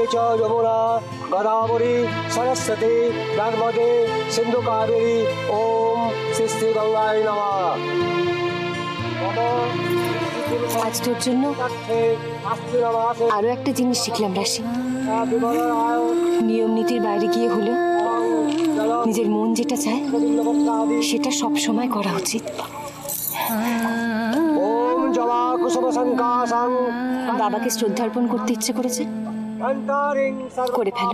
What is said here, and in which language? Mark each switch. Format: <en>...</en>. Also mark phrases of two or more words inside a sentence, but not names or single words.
<sa>च यमुना गोदावरी सरस्वती नर्मदे सिंधु कावेरी ओम श्री श्री गंगाय नमः।</sa> <bn>আজ তোর জন্য আরো একটা জিনিস শিখলাম রাশি। নিয়ম নীতির বাইরে গিয়ে হলো নিজের মন যেটা চায় সেটা সব সময় করা উচিত। বাবাকে শ্রদ্ধার্পণ করতে ইচ্ছে করেছে, করে ফেলো।</bn>